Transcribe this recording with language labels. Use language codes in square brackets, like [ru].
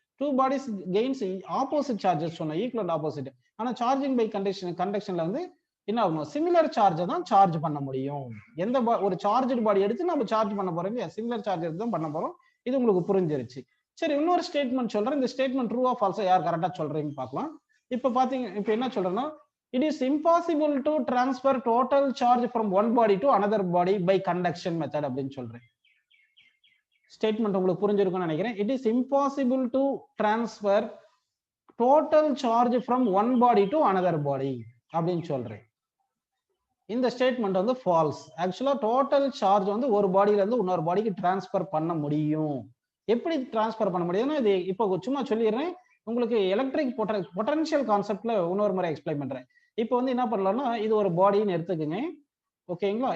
[en] two bodies gains opposite charges [ta] சொன்ன [en] Equal opposite. [ta] ஆனா charging by கண்டக்ஷன்ல வந்து என்ன ஆகணும், சிமிலர் சார்ஜை தான் சார்ஜ் பண்ண முடியும். எந்த ஒரு சார்ஜ் பாடி எடுத்து நம்ம சார்ஜ் பண்ண போறோம் இல்லையா, சிமிலர் சார்ஜ் எடுத்து தான் பண்ண போறோம். இது உங்களுக்கு புரிஞ்சிருச்சு. சரி, இன்னொரு ஸ்டேட்மெண்ட் சொல்றேன். இந்த ஸ்டேட்மெண்ட் ட்ரூ ஆர் ஃபால்ஸா யார் கரெக்டா சொல்றீங்கன்னு பார்க்கலாம். இப்ப பாத்தீங்க, இப்ப என்ன சொல்றேன்னா, [en] it is impossible to transfer total charge from one body to another body by conduction method [ta] அப்படின்னு சொல்றேன். ஸ்டேட்மெண்ட் உங்களுக்கு புரிஞ்சிருக்கும்னு நினைக்கிறேன். [en] it is impossible to transfer total charge from one body to another body [ta] அப்படின்னு சொல்றேன். இந்த ஸ்டேட்மெண்ட் வந்து falls. ஆக்சுவலா டோட்டல் சார்ஜ் வந்து ஒரு பாடியில இருந்து இன்னொரு பாடிக்கு டிரான்ஸ்பர் பண்ண முடியும். எப்படி டிரான்ஸ்பர் பண்ண முடியும்னா, இது இப்போ சும்மா சொல்லிடுறேன். உங்களுக்கு எலக்ட்ரிக் பொட்டன்ஷியல் கான்செப்ட்ல இன்னொரு முறை எக்ஸ்பிளைன் பண்றேன். இப்போ வந்து என்ன பண்ணலாம்னா, இது ஒரு பாடின்னு எடுத்துக்கங்க, ஓகேங்களா?